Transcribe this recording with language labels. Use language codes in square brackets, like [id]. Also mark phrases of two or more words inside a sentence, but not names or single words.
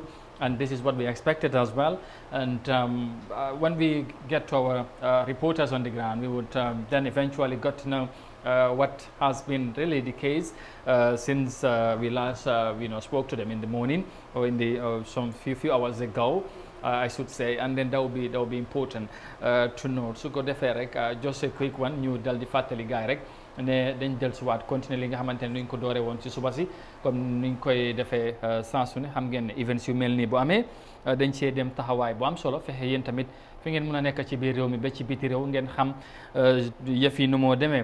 [en] And this is what we expected as well. And when we get to our reporters on the ground, we would then eventually get to know what has been really the case since we last spoke to them in the morning, or in the some few hours ago, I should say. And then that will be important to know. So go [wo] defee rek [en] just a quick one, [wo] ñu dal di fàttali gaay rek ne dañ dellusiwaat continuer li nga xamante ne ñu ko doore woon ci suba si, comme niñ koy defee saa su ne. Xam ngeen ne events yu mel nii bu amee dañ see dem taxawaay bu am solo, fexe yéen tamit fi ngeen mën a nekk ci biir réew mi ba ci biti réew ngeen xam yëf yi nu moo demee.